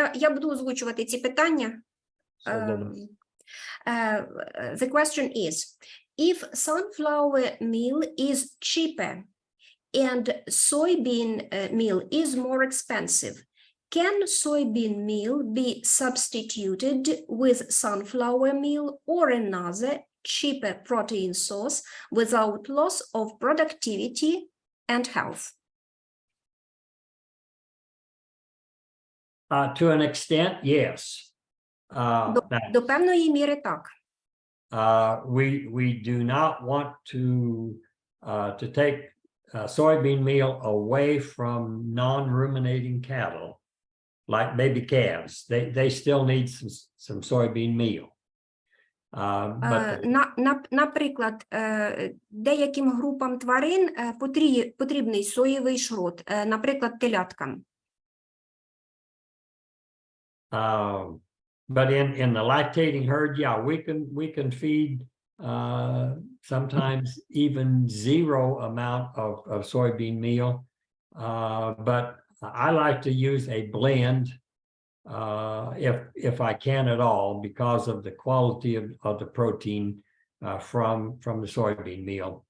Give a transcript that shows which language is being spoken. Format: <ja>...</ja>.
<uk>Я буду озвучувати ці питання. Все добре.</uk> <en>The question is, if sunflower meal is cheaper and soybean meal is more expensive, can soybean meal be substituted with sunflower meal or another cheaper protein source without loss of productivity and health? To an extent, yes.</en> <uk>До певної міри так.</uk> <en>We do not want to take soybean meal away from non-ruminating cattle, like baby calves. They still need some soybean meal.</en> <uk>Наприклад, деяким групам тварин потрібний соєвий шрот, наприклад, теляткам.</uk> <en>But in the lactating herd, yeah, we can feed sometimes even zero amount of soybean meal. But I like to use a blend if I can at all, because of the quality of the protein from the soybean meal.</en>